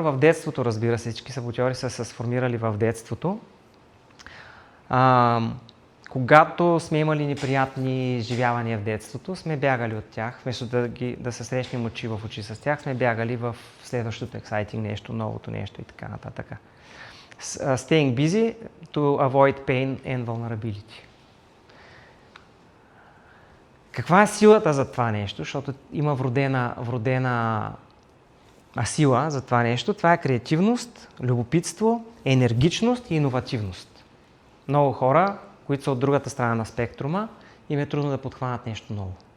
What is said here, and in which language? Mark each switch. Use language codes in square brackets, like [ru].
[bg] В детството, разбира се, всички саботьори са се сформирали в детството. Когато сме имали неприятни изживявания в детството, сме бягали от тях. Вместо да се срещнем очи в очи с тях, сме бягали в следващото exciting нещо, новото нещо и така нататък. [en] Staying busy to avoid pain and vulnerability. [bg] Каква е силата за това нещо? Защото има вродена сила за това нещо. Това е креативност, любопитство, енергичност и иновативност. Много хора, които са от другата страна на спектрума, им е трудно да подхванат нещо ново.